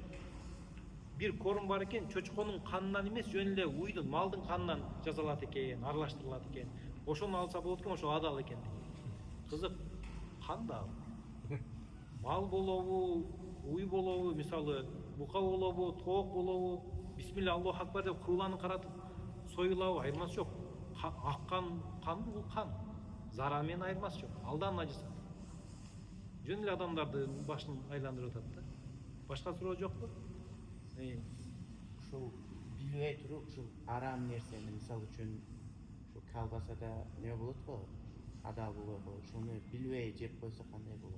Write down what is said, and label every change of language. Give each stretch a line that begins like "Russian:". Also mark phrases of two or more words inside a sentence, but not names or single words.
Kyrgyz: Бир корум бар экен, чочконун канынан эмес, жөн эле уйдун, малдын канынан жасалат экен, аралаштырылат экен. Ошону алса болот экен, ошо адал экен дейт. Кызык, кандай ал? мал болобу, уй болобу, мисалы бука болобу, тоок болобу,
Arabic: بسم الله الله أكبر
Kyrgyz: деп кыбланы каратып союлабы айырмасы жок. Аккан кан бул кан. Зара менен айырмасы жок. Алдан ажысат. Жөн эле адамдарды башын айландырып атат да. Башка суроо жокпу? Ушул билбей туруп ушул арам нерсени мисалы үчүн ушу колбасада не болот го, адал болот го, ушуну билбей жеп койсо кандай болот?